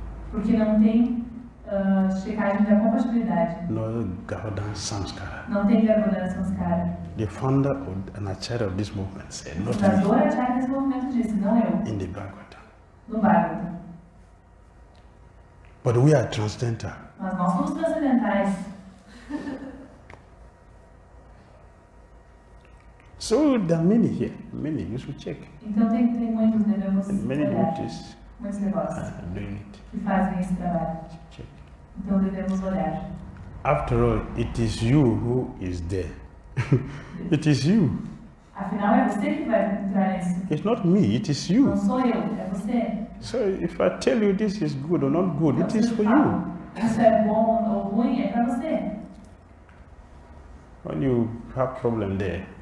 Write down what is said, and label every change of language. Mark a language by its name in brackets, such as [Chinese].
[Portuguese] Porque não tem checagem da compatibilidade. [English] No Gaudan Samskara. [Portuguese] Não tem Garbhodana Samskara. [English] The founder and a child of this movement said, [Portuguese] A [English] not me, [Portuguese] fundadora chave desse movimento disse, não eu, [English] in the Bhagavatam. [Portuguese] no Bhagavatam. [English] But we are transcendental. [Portuguese] Mas nós somos transcendentais. [English] So there are many here, many, you should check. [Portuguese] Então tem muitos, devemos [English] And many [Portuguese] olhar. [English] devotees [Portuguese] Muitos negócios [English] are doing it. [Portuguese] que fazem esse trabalho. [English] Check. [Portuguese] Então devemos olhar. [English] After all, it is you who is there. It is you. [Portuguese] Afinal, é você que vai entrar nisso. [English] It's not me, it is [Portuguese] Não [English] you. [Portuguese] sou eu, é você. [English] So if I tell you this is good or not good, it [Portuguese] Então, [English] is [Portuguese] se [English] for [Portuguese] eu [English] you. [Portuguese] falo, isso é bom ou ruim, é para você. [English] When you have problem there,